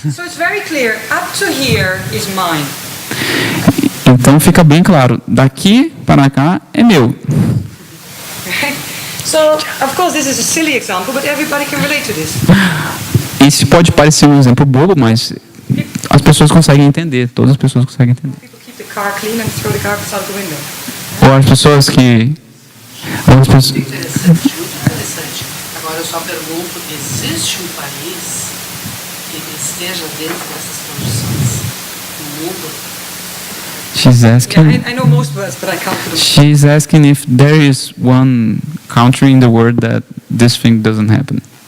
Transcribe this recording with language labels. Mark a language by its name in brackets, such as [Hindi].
[English] So it's very clear, up to here is mine. [Portuguese] Então fica bem claro, daqui para cá é meu. [English] So, of course, this is a silly example, but everybody can relate to this. [Portuguese] Isso pode parecer um exemplo bobo, mas as pessoas conseguem entender, todas as pessoas conseguem entender. [English] People keep the car clean and throw the garbage out the window. [Portuguese] Ou as pessoas que... Interessante, muito interessante. Agora eu só pergunto, existe um país que esteja dentro dessas condições no mundo? [English] She's asking... Yeah, I know most words, but I can't put them. She's asking if there is one country in the world that this thing doesn't happen.